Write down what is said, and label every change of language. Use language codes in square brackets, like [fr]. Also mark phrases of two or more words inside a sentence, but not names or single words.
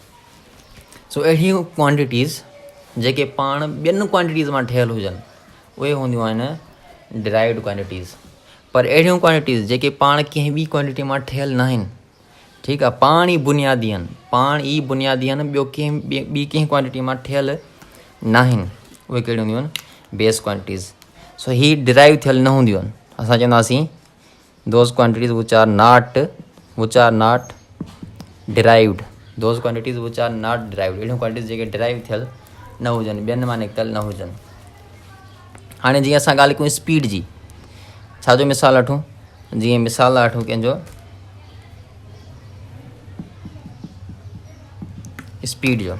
[sd] सो अहिड़ियूं क्वांटिटीज़ जेके पाण ॿियनि क्वांटिटीज़ मां ठहियलु हुजनि, उहे हूंदियूं आहिनि [en] derived quantities. [sd] पर अहिड़ियूं क्वांटिटीज़ जेके पाण कंहिं ॿी क्वांटिटी मां ठहियलु न आहिनि, ठीकु आहे, पाण ई बुनियादी आहिनि, ॿियो ॿी कंहिं क्वांटिटी मां ठहियलु न आहिनि, उहे कहिड़ियूं हूंदियूं आहिनि? [en] base quantities. [sd] सो ही डिराइव थियल न हूंदियूं आहिनि। असां चवंदासीं [en] those quantities which are not derived, those quantities which are not derived. [sd] अहिड़ियूं क्वांटिटीज़ जेके डिराइव थियल न हुजनि, ॿियनि मां निकितल न हुजनि। हाणे जीअं असां ॻाल्हि कयूं स्पीड जी, छाजो मिसाल वठूं, जीअं मिसाल था वठूं कंहिंजो स्पीड जो।